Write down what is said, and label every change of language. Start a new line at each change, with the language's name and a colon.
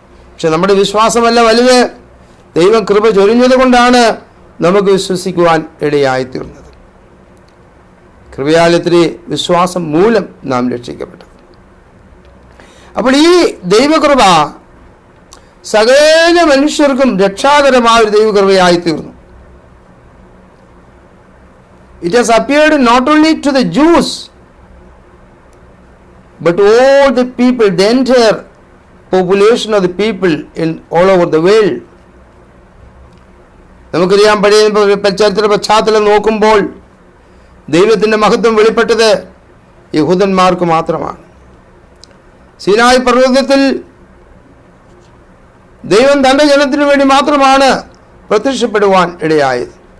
Malayalam: പക്ഷെ നമ്മുടെ വിശ്വാസമല്ല വലുത്, ദൈവം കൃപ ചൊരിഞ്ഞത് കൊണ്ടാണ് നമുക്ക് വിശ്വസിക്കുവാൻ ഇടയായിത്തീർന്നത്. കൃപയാലത്തിരി വിശ്വാസം മൂലം നാം രക്ഷിക്കപ്പെട്ടു. അപ്പോൾ ഈ ദൈവകൃപ സകല മനുഷ്യർക്കും രക്ഷാകരമായ ഒരു ദൈവകൃപയായിത്തീർന്നു.
English: It has appeared not only to the Jews but all the people, the entire population of the people in all over the world.
Malayalam: നമുക്കറിയാം, പഴയ ചരിത്ര പശ്ചാത്തലം നോക്കുമ്പോൾ ദൈവത്തിൻ്റെ മഹത്വം വെളിപ്പെട്ടത് യഹൂദന്മാർക്ക് മാത്രമാണ്. സീനായി പർവ്വതത്തിൽ ദൈവം തൻ്റെ ജനത്തിനു വേണ്ടി മാത്രമാണ് പ്രത്യക്ഷപ്പെടുവാൻ ഇടയായത്.